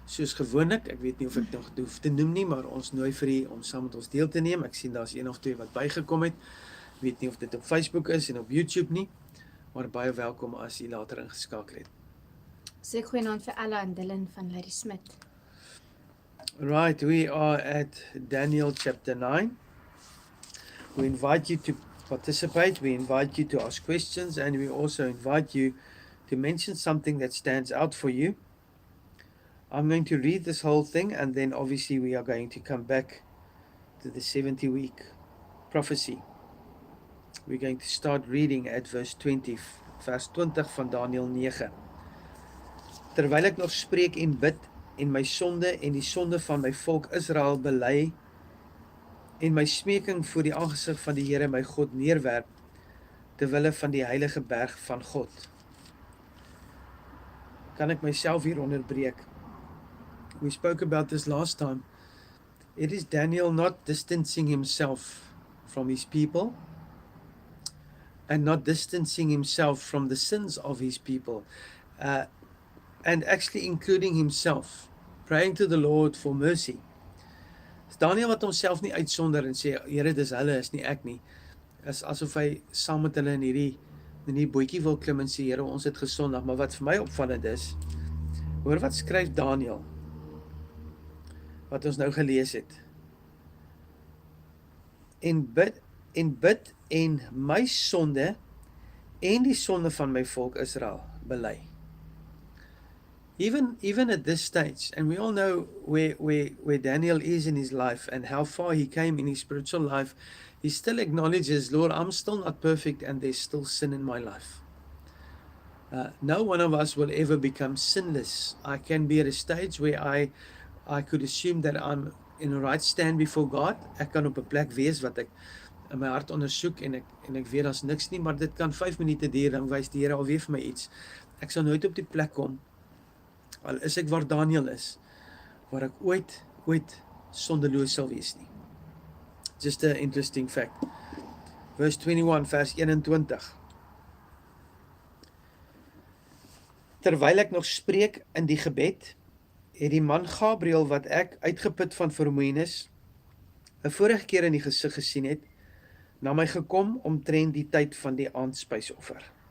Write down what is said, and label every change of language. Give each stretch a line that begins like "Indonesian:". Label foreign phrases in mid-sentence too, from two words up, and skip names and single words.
Afrikaans: soos gewoonlik, ek weet nie of ek nog hoef te noem nie, maar ons nooi vir u om saam met ons deel te neem. Ek sien daar's een of twee wat bygekom het. Weet nie of dit op Facebook is en op YouTube nie, maar baie welkom as u later ingeskakel het. Sê goeienaand vir Ella en Dylan van Ladysmith.
English: Right, we are at Daniel chapter 9. We invite you to participate, we invite you to ask questions, and we also invite you to mention something that stands out for you. I'm going to read this whole thing, and then obviously we are going to come back to the 70-week prophecy. We're going to start reading at verse 20 van Daniel 9.
Afrikaans: Terwyl ek nog spreek en bid en my sonde en die sonde van my volk Israel bely en my smeking voor die aangesig van die Here my God neerwerp terwille van die heilige berg van God. Kan ek myself hier onderbreek?
English: We spoke about this last time. It is Daniel not distancing himself from his people and not distancing himself from the sins of his people, and actually including himself, praying to the Lord for mercy.
Afrikaans: Is Daniel wat homself nie uitsonder en sê, Here, dis hulle, is nie ek nie. Is asof hy saam met hulle in die bootjie wil klim en sê, Here, ons het gesondig. Maar wat vir my opvallend is, hoor wat skryf Daniel, wat ons nou gelees het. En bid en my sonde en die sonde van my volk Israel bely.
English: Even at this stage, and we all know where Daniel is in his life and how far he came in his spiritual life, he still acknowledges, Lord, I'm still not perfect and there's still sin in my life. No one of us will ever become sinless. I can be at a stage where I could assume that I'm in a right stand before God.
Afrikaans: Ek kan op 'n plek wees wat ek in my hart ondersoek en ek weet daar's niks nie, maar dit kan 5 minute duur, dan wys die Here alweer vir my iets. Ek sal nooit op die plek kom, al is ek waar Daniel is, waar ek ooit sondeloos sal wees nie.
English: Just an interesting fact. Verse 21,
Afrikaans: vers 21. Terwyl ek nog spreek in die gebed, het die man Gabriel wat ek uitgeput van vermoeienis 'n vorige keer in die gesig gesien het, na my gekom omtrent die tyd van die aandspysoffer.